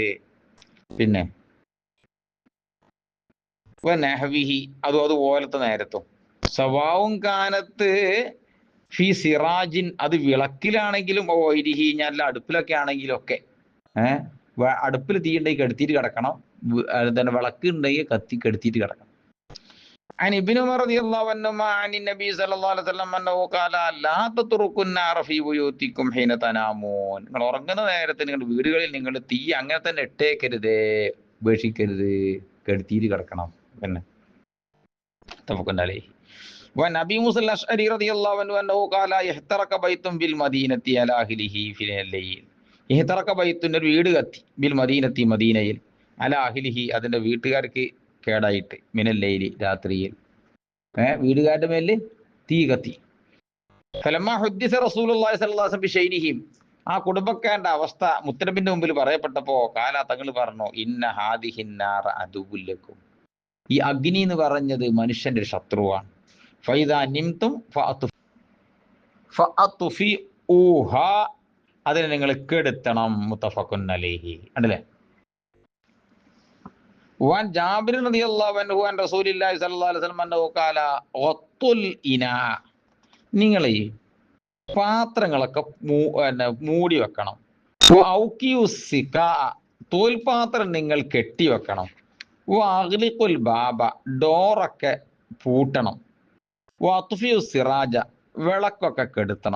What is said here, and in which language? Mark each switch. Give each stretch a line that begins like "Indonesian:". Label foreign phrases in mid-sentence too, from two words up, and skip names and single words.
Malayalam: പിന്നെ നെഹവിഹി, അതുപോലത്തെ നേരത്തും.
Arabic: سواء كانت في سراج,
Malayalam: അത് വിളക്കിലാണെങ്കിലും ഓയിരിഹി, ഞാൻ അടുപ്പിലൊക്കെ ആണെങ്കിലും ഒക്കെ. അടുപ്പിൽ തീ ഉണ്ടെങ്കിൽ കെടുത്തിയിട്ട് കിടക്കണം, തന്നെ വിളക്ക് ഉണ്ടെങ്കിൽ കെടുത്തിയിട്ട് കിടക്കണം.
Arabic: عن ابن عمر رضي الله عنهما عن النبي صلى الله عليه وسلم أنه قال لا تتركوا النار في بيوتكم حين تنامون.
Malayalam: നിങ്ങൾ ഉറങ്ങുന്ന നേരത്തെ നിങ്ങളുടെ വീടുകളിൽ നിങ്ങൾ തീ അങ്ങനെ തന്നെ ഇട്ടേക്കരുത്, ഉപേക്ഷിക്കരുത്, കെടുത്തിയിട്ട് കിടക്കണം. പിന്നെ
Arabic: وعن أبي موسى الأشعري رضي الله عنه أنه قال احترق بيت بالمدينة على أهله في الليل. احترق بيت,
Malayalam: ഒരു വീട് കത്തി,
Arabic: بالمدينة,
Malayalam: മദീനയിൽ,
Arabic: على أهله,
Malayalam: അതിന്റെ വീട്ടുകാർക്ക് കേടായിട്ട്,
Arabic: من الليل,
Malayalam: രാത്രിയിൽ. വീടുകാരുടെ മേലിൽ തീ കത്തി.
Arabic: فلما حدث رسول الله صلى الله عليه وسلم بشأنهم,
Malayalam: ആ കുടുംബക്കാരന്റെ അവസ്ഥ മുത്തനബിന്റെ മുമ്പിൽ പറയപ്പെട്ടപ്പോ കാല, തങ്ങൾ പറഞ്ഞു,
Arabic: إن هذه النار عدو لكم,
Malayalam: ഈ അഗ്നി എന്ന് പറഞ്ഞത് മനുഷ്യന്റെ ഒരു ശത്രുവാണ്.
Arabic: فإذا نمتم فأطفئوها,
Malayalam: അതിനെ നിങ്ങൾ കെടുത്തണം.
Arabic: متفق عليه.
Malayalam: ഉണ്ടല്ലേ?
Arabic: وعن جابر رضي الله عنه عن رسول الله صلى الله عليه وسلم أنه قال غطوا الإناء,
Malayalam: നിങ്ങൾ ഈ പാത്രങ്ങളൊക്കെ മൂടി വെക്കണം. ഔക്കിയുസിക, തോൽപാത്രം നിങ്ങൾ കെട്ടി വെക്കണം.
Arabic: أغلقوا الباب,
Malayalam: ഡോറൊക്കെ പൂട്ടണം.
Arabic: وأطفئوا السراج,
Malayalam: വിളക്കൊക്കെ കെടുത്തണം.